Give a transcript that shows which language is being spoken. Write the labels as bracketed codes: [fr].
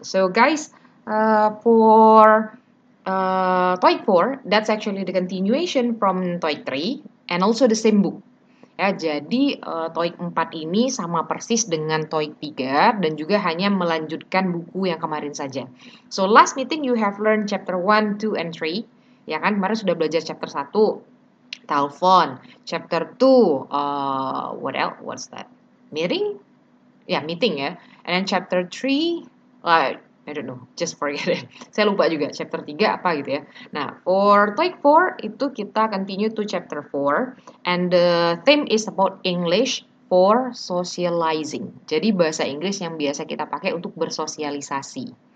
[en] So guys, for TOEIC 4, that's actually the continuation from TOEIC 3 and also the same book. [id] Ya, jadi TOEIC 4 ini sama persis dengan TOEIC 3 dan juga hanya melanjutkan buku yang kemarin saja. [en] So last meeting you have learned chapter 1, 2, and 3. [id] Ya kan, kemarin sudah belajar chapter 1, telepon. [en] Chapter 2, what else? What's that? Meeting? Ya, meeting ya. And then chapter 3, I don't know, just forget it. [id] Saya lupa juga chapter 3 apa gitu ya. [en] Nah, for TOEIC 4 [id] itu kita [en] continue to chapter 4 and the theme is about English for socializing. [id] Jadi bahasa Inggris yang biasa kita pakai untuk bersosialisasi.